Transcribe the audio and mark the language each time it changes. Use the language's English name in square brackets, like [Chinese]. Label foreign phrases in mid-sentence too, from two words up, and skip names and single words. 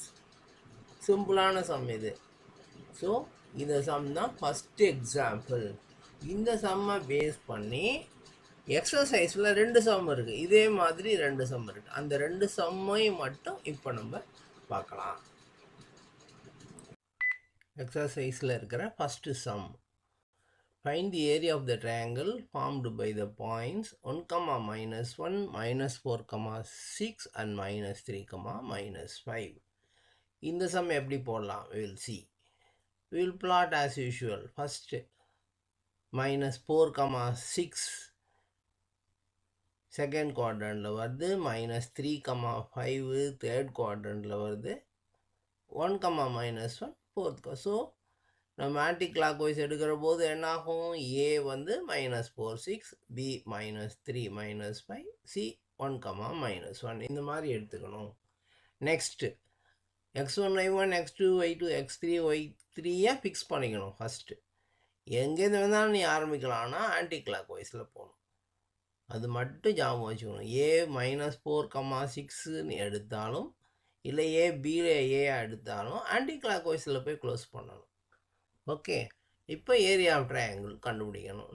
[Tamil] சிம்பிளான சம் இது. ஸோ இந்த சம் தான் [English] first example. [Tamil] இந்த சம்மை பேஸ் பண்ணி எக்ஸசைஸில் 2 சம் இருக்குது. இதே மாதிரி 2 சம் இருக்குது. அந்த 2 சம்மையும் மட்டும் இப்போ நம்ம பார்க்கலாம். எக்ஸசைஸில் இருக்கிற [English] first sum Find the area of the triangle formed by the points 1, -1, -4, 6 and -3, -5. [Tamil] இந்த sum எப்படி போடலாம்? [English] We will see. We will plot as usual. First -4, 6 second quadrantல வருது, -3, 5 third quadrantல வருது, 1, -1 fourth. [Tamil] So நம்ம [English] anti clock wise [Tamil] எடுக்கிற போது என்ன ஆகும்? ஏ வந்து -4, 6, பி -3, -5, சி 1, -1 இந்த மாதிரி எடுத்துக்கணும். நெக்ஸ்ட் x1, y1, x2, y2, x3, y3 ஃபிக்ஸ் பண்ணிக்கணும். ஃபஸ்ட்டு எங்கேருந்து வேணாலும் நீ ஆரம்பிக்கலாம்னா [English] anti clock wise [Tamil] போகணும். அது மட்டும் ஞாபகம் வச்சுக்கணும். ஏ -4, 6ன்னு எடுத்தாலும் இல்லை ஏ பியில் ஏ எடுத்தாலும் [English] anti clock wise [Tamil] போய் க்ளோஸ் பண்ணணும். ஓகே, இப்போ [English] area of triangle [Tamil] கண்டுபிடிக்கணும்.